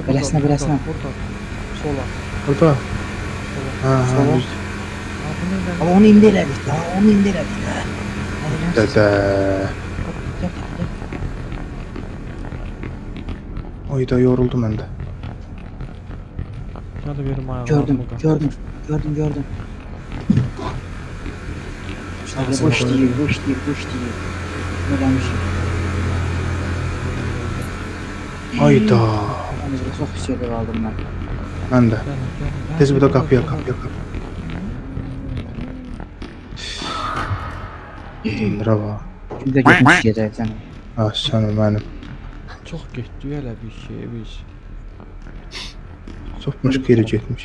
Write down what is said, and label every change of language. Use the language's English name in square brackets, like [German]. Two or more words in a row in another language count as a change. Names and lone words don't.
[Azerbaijani] Beləsinə, beləsinə. Burada. Sola. Burada. Sola. Ha, ha, Sola. düz. Ha, bu nədən? Ama onu indi elədik də, onu indi elədik də. Dədə. Ayda yoruldum mən də. Hadi verim ayağımı. [Turkish] Gördüm. Hadi boş değil. Ne demişim? [Azerbaijani] Ayda. [Turkish] Ben de çok bir şeyler aldım ben. [Azerbaijani] Mən də. Tez bu da qapıya. Bravo. [Turkish] Şimdi gitmiş gecəksən. [Azerbaijani] Ah, sənə mənim. Çox getdik elə bir şey biz. Çoxmuş geri getmiş.